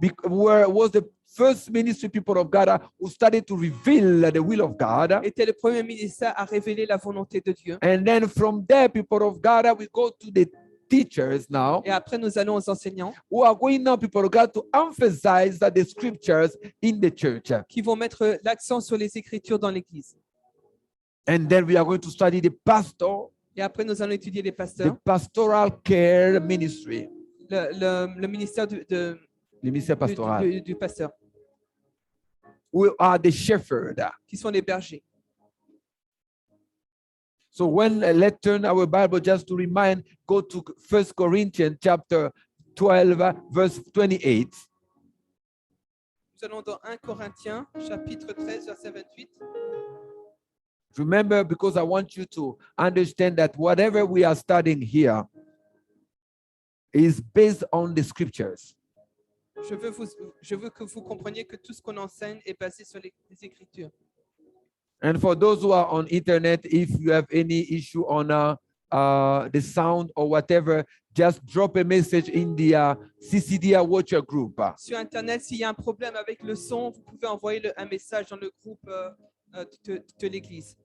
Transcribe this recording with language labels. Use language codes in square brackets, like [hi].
[en] was the first ministry, people of God, who started to reveal the will of God. [fr] était le premier ministère à révéler la volonté de Dieu. [en] And then from there, people of God, we go to the teachers now, [fr] Et après, nous allons aux enseignants [en] who are going now, people of God, to emphasize the scriptures in the church. [fr] qui vont mettre l'accent sur les Écritures dans l'Église. [en] And then we are going to study the pastor, [fr] Et après, nous allons étudier les [en] the [fr] pasteurs, [en] pastoral care ministry, [fr] le ministère le ministère pastoral, du pasteur, [en] who are the shepherd. [fr] qui sont les bergers. [en] So let's turn our Bible just to remind, go to 1 Corinthians chapter 12, verse 28. [fr] Nous allons dans 1 Corinthiens, chapitre 13, verset 28. [en] Remember, because I want you to understand that whatever we are studying here is based on the scriptures. [fr] Je veux que vous compreniez que tout ce qu'on enseigne est basé sur les Écritures. [en] And for those who are on internet, if you have any issue on the sound or whatever, just drop a message in the CCDA Watcher group. [fr] Sur Internet, s'il y a un problème avec le son, vous pouvez envoyer un message dans le groupe de l'Église.